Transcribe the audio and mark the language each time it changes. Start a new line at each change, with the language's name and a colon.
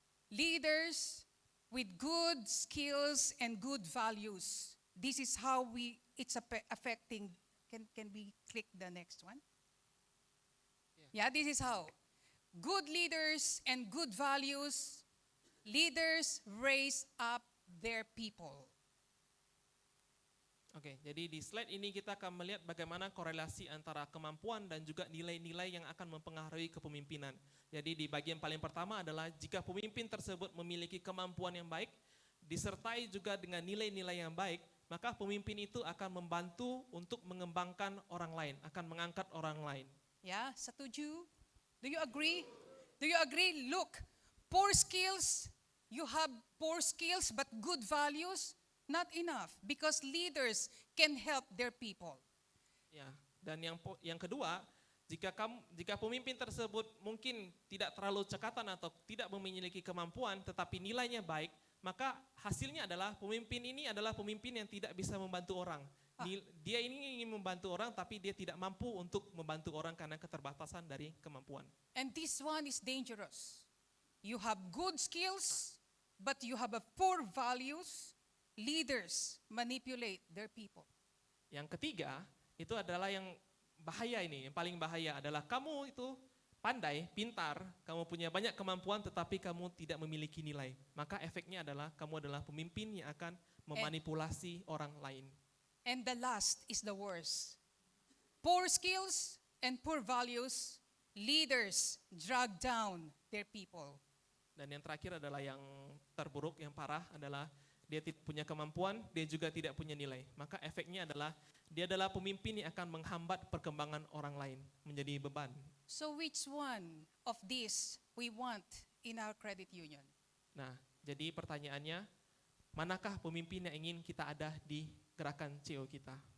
English: Leaders with good skills and good values. This is how it's affecting. Can we click the next one? Yeah, this is how. Good leaders and good values, leaders raise up their people.
Indonesian: Oke, jadi di slide ini kita akan melihat bagaimana korelasi antara kemampuan dan juga nilai-nilai yang akan mempengaruhi kepemimpinan. Jadi di bagian paling pertama adalah jika pemimpin tersebut memiliki kemampuan yang baik, disertai juga dengan nilai-nilai yang baik, maka pemimpin itu akan membantu untuk mengembangkan orang lain, akan mengangkat orang lain.
English: Yeah,
Indonesian: setuju?
English: Do you agree? Do you agree? Look, poor skills, you have poor skills but good values, not enough because leaders can help their people.
Indonesian: Ya, dan yang kedua, jika pemimpin tersebut mungkin tidak terlalu cekatan atau tidak memiliki kemampuan tetapi nilainya baik, maka hasilnya adalah pemimpin ini adalah pemimpin yang tidak bisa membantu orang. Dia ini ingin membantu orang tapi dia tidak mampu untuk membantu orang karena keterbatasan dari kemampuan.
English: And this one is dangerous. You have good skills but you have a poor values. Leaders manipulate their people.
Indonesian: Yang ketiga, itu adalah yang bahaya ini, yang paling bahaya adalah kamu itu pandai, pintar, kamu punya banyak kemampuan tetapi kamu tidak memiliki nilai. Maka efeknya adalah kamu adalah pemimpin yang akan memanipulasi orang lain.
English: And the last is the worst. Poor skills and poor values, leaders drag down their people.
Indonesian: Dan yang terakhir adalah yang terburuk, yang parah adalah dia tidak punya kemampuan, dia juga tidak punya nilai. Maka efeknya adalah dia adalah pemimpin yang akan menghambat perkembangan orang lain, menjadi beban.
English: So which one of these we want in our credit union?
Indonesian: Nah, jadi pertanyaannya, manakah pemimpin yang ingin kita ada di gerakan CO kita?